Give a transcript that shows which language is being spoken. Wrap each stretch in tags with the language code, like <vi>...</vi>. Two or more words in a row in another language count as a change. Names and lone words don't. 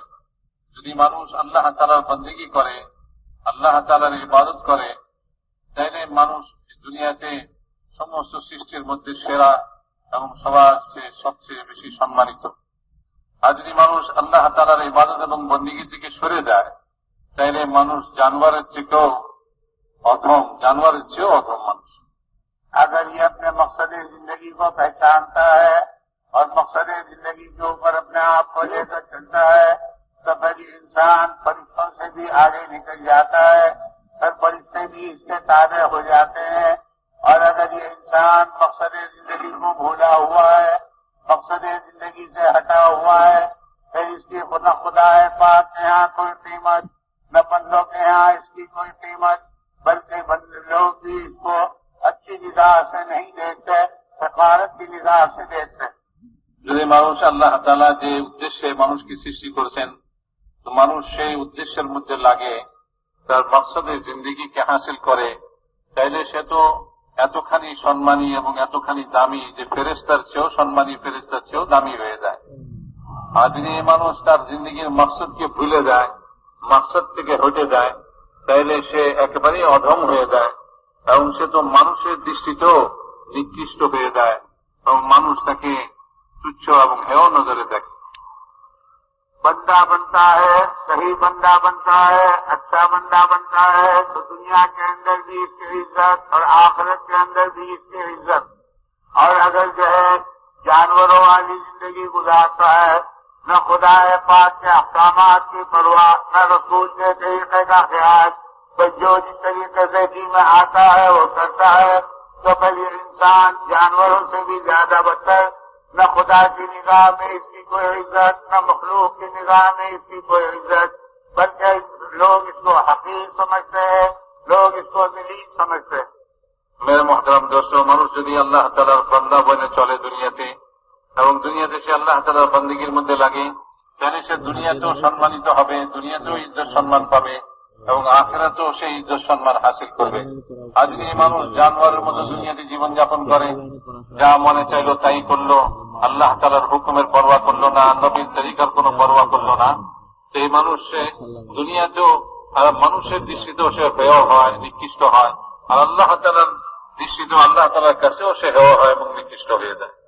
<bn>যদি মানুষ আল্লাহ তাআলার বন্দেগী করে, আল্লাহ তাআলার ইবাদত করে, তাহলে মানুষ দুনিয়াতে সমস্ত সৃষ্টির মধ্যে সেরা এবং সবার চেয়ে সবচেয়ে বেশি সম্মানিত. আর যদি মানুষ আল্লাহ তাআলার ইবাদত এবং বন্দেগী থেকে সরে যায়, তাহলে মানুষ জানোয়ারের থেকেও অধম, জানোয়ারের চেয়েও অধম মানুষ.</bn> <ur>اگر یہ اپنے مقصد زندگی کو پہچانتا ہے اور مقصد زندگی کے اوپر اپنے آپ کو لے کر چلتا ہے تو پھر انسان فرشتوں سے بھی آگے نکل جاتا ہے، پھر فرشتے بھی اس کے تابع ہو جاتے ہیں. اور اگر یہ انسان مقصد زندگی کو بھولا ہوا ہے، مقصد زندگی سے ہٹا ہوا ہے، پھر اس کی نہ خدا پاک کے یہاں کوئی قیمت، نہ بندوں کے یہاں اس کی کوئی قیمت، بلکہ لوگ بھی اس کو اچھی نگاہ سے نہیں دیکھتے، حقارت کی نگاہ سے دیکھتے.</ur> <bn>যদি মানুষ আল্লাহ তাআলা যে উদ্দেশ্যে মানুষকে সৃষ্টি করেছেন, তো মানুষ সেই উদ্দেশ্যের মধ্যে লাগে, তার মকসদে জিন্দেগিকে হাসিল করে, তাইলে সে তো এতখানি সম্মানী এবং এতখানি দামি যে ফেরেশতার চেয়েও সম্মানী, ফেরেশতার চেয়েও দামি হয়ে যায়. আর যদি মানুষ তার জিন্দেগির মকসদকে ভুলে যায়, মকসদ থেকে হটে যায়, তাইলে সে একেবারেই অধম হয়ে যায় এবং সে তো মানুষের দৃষ্টিতেও নিকৃষ্ট হয়ে যায় এবং মানুষ তাকে তুচ্ছ এবং হেয় নজরে দেখে.</bn> <ur>بندہ بنتا ہے، صحیح بندہ بنتا ہے، اچھا بندہ بنتا ہے تو دنیا کے اندر بھی اس کی عزت اور آخرت کے اندر بھی اس کی عزت. اور اگر جو ہے جانوروں والی زندگی گزارتا ہے، نہ خدا پاک کے احکامات کی پرواہ، نہ رسول کے طریقے کا خیال، بس جو جس طریقے سے جی میں آتا ہے وہ کرتا ہے، تو پھر یہ انسان جانوروں سے بھی زیادہ بدتر. نہ خدا کی نگاہ میں اس کی کوئی عزت، نہ مخلوق کی نگاہ میں اس کی کوئی عزت، بلکہ لوگ اس کو حقیر سمجھتے ہیں، لوگ اس کو ذلیل سمجھتے ہیں. میرے محترم دوست,</ur> <bn>মানুষ যদি আল্লাহ তাআলার বান্দা বনে চলে দুনিয়াতে এবং দুনিয়াতে সে আল্লাহ তাআলার বন্দেগীর মধ্যে লাগে, তাহলে সে দুনিয়াতেও সম্মানিত হবে, দুনিয়াতেও ইজ্জত সম্মান পাবে এবং আখিরাতেও সেই ইজ্জত সম্মান হাসিল করবে. আর যদি মানুষ জানোয়ারের মতো দুনিয়াতে জীবনযাপন করে, যা মনে চাইলো তাই করলো, আল্লাহ তাআলার হুকুমের পরোয়া করলো না, নবীর তরিকার কোনো পরোয়া করলো না, তো এই মানুষ সে দুনিয়াতেও মানুষের দৃষ্টিতেও সে হেয় হয়, নিকৃষ্ট হয়, আর আল্লাহ তাআলার দৃষ্টিতেও আল্লাহ তাআলার কাছেও সে হেয় হয় এবং নিকৃষ্ট হয়ে যায়.</bn>